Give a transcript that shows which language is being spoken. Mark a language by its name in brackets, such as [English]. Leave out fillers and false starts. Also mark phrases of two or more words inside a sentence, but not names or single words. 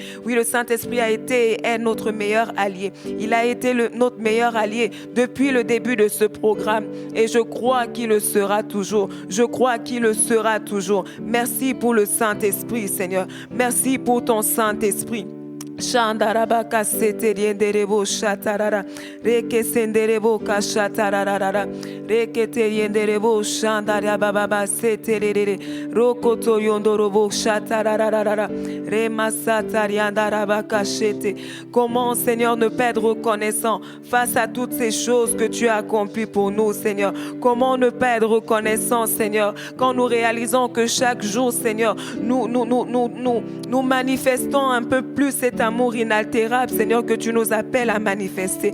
[French] Oui, le Saint-Esprit a été et est notre meilleur allié. Il a été notre meilleur allié depuis le début de ce programme. Et je crois qu'il le sera toujours. Je crois qu'il le sera toujours. Merci pour le Saint-Esprit, Seigneur. Merci pour ton Saint-Esprit. Shandarabaka seterienderebo shatarara reke senderebo kashatarara reke terienderebo shandarababa seterere rokoto yondorobo shatarara remasatariandarabaka shete. Comment, Seigneur, ne pas être reconnaissant face à toutes ces choses que tu as accomplies pour nous, Seigneur? Comment ne pas être reconnaissant, Seigneur, quand nous réalisons que chaque jour, Seigneur, nous manifestons un peu plus cet amour inaltérable, Seigneur, que tu nous appelles à manifester.